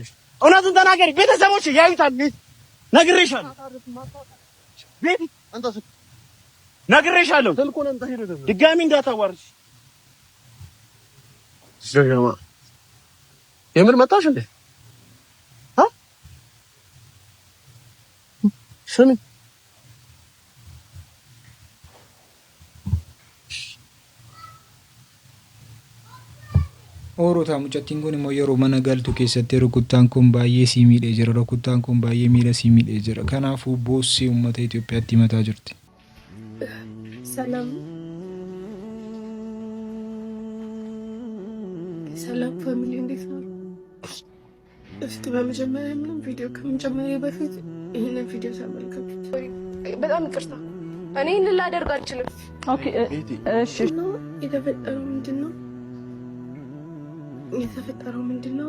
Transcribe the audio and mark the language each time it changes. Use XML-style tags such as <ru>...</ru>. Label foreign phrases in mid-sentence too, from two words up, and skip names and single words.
<am>እውነቱን ተናገሪ። ቤተሰቦች ያዩታል። ነግሬሻለሁ። ቤቲ አንተስ ነግሬሻለሁ። ድጋሚ እንዳታዋርሽ። ስለማ የምን መጣሽ እንዴ? ስሚ</am> <om>Oorotaa mucattiin kun immoo yeroo mana galtu keessatti rukuttaan kun baay'ee sii miidhee jira. Rukuttaan kun baay'ee miila sii miidhee jira. Kanaafuu boossee uummata Itoophiyaatti himataa jirti.</om> <am>ሰላም ፋሚሊ እንዴት ነው? እስቲ በመጀመሪያ ምንም ቪዲዮ ከመጀመሪያ በፊት ይሄንን ቪዲዮ ተመልከቱት። በጣም ይቅርታ እኔ ይሄንን ላደርግ አልችልም። ኦኬ እሺ። የተፈጠረው ምንድነው?</am>